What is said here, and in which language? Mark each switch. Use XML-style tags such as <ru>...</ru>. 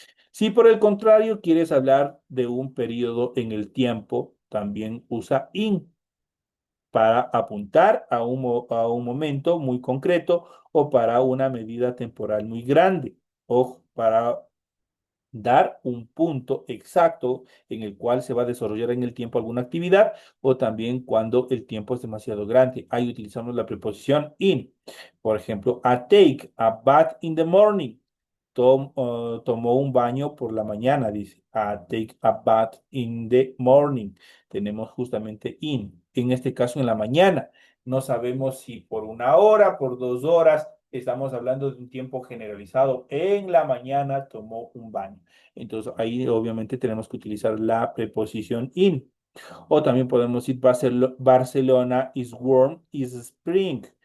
<es>Si por el contrario quieres hablar de un periodo en el tiempo, también usa in para apuntar a a un momento muy concreto o para una medida temporal muy grande o para dar un punto exacto en el cual se va a desarrollar en el tiempo alguna actividad o también cuando el tiempo es demasiado grande. Ahí utilizamos la preposición in. Por ejemplo,</es> <en>I take a bath in the morning.</en> <es>Tomó un baño por la mañana, dice.</es> <en>I take a bath in the morning.</en> <es>Tenemos justamente in. En este caso, en la mañana. No sabemos si por 1 hora, por 2 horas. Estamos hablando de un tiempo generalizado. En la mañana tomó un baño. Entonces ahí obviamente tenemos que utilizar la preposición in. O también podemos decir</es> <en>Barcelona is warm is spring.</en>